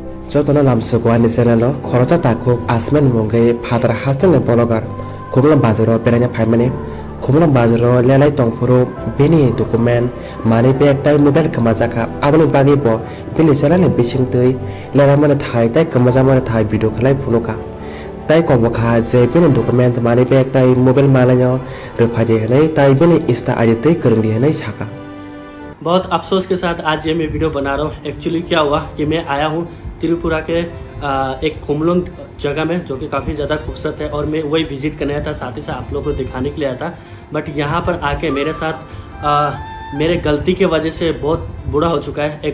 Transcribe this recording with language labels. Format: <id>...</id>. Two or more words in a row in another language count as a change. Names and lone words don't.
<trp>Jotona lamsukwa ni senalo khorocha takuk asmen mongai phatar hasteng bologar kumlam bazaro beranya phaimane kumlam bazaro lelai tongfuru bini dokumen mani bag tai mobile kamajaka abani bagi bo bini salane bisingtui leramane thai tai kamajamane thai video khalai phunuka tai kobokha je bini document mani bag tai mobile malanyo repaje hanai tai bini ista ajete करंदी hanai saka।</trp> <hi>बहुत अफसोस के साथ आज ये मैं वीडियो बना रहा हूँ। एक्चुअली क्या हुआ कि मैं आया हूँ त्रिपुरा के एक खुमलुंग जगह में, जो कि काफ़ी ज़्यादा खूबसूरत है, और मैं वही विजिट करने आया था, साथ ही साथ आप लोगों को दिखाने के लिए आया था। बट यहाँ पर आके मेरे साथ मेरे गलती के वजह से बहुत बुरा हो चुका है।</hi>